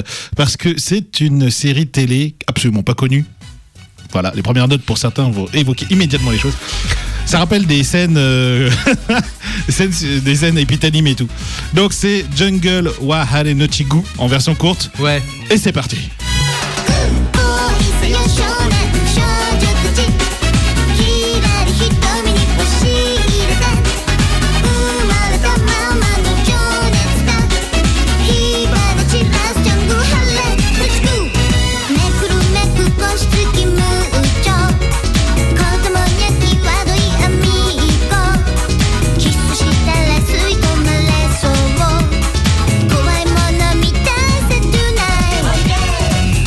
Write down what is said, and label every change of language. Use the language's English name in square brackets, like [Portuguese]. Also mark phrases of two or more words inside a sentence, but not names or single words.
[French] Parce que c'est une série télé absolument pas connue. Voilà, les premières notes pour certains vont évoquer immédiatement les choses. Ça rappelle des scènes, des scènes épitanimes et tout. Donc c'est Jungle wa Hare no Chigu en version courte. Ouais. Et c'est parti. [Japanese] 恋せよ少年少女たちひらり瞳に押し入れて生まれたままの情熱だ火花散らすジャングルハレレッツゴーめくるめく腰つきムーチョ子供には際どいアミーゴキスしたら吸い込まれそう怖いもの見たさ tonight